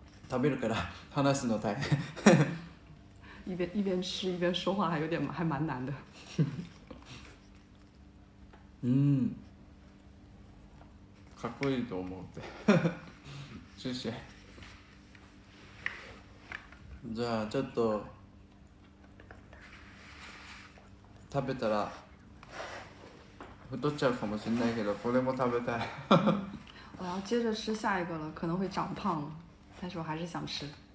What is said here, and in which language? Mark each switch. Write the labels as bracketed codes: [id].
[ja] 食べるから話すの大変。 [zh] 一边吃一边说话还蛮难的。 [ja] かっこいいと思うって。谢谢。じゃあちょっと食べたら太っちゃうかもしれないけど、これも食べたい。 [zh] 我要接着吃下一个了，可能会长胖，但是我还是想吃。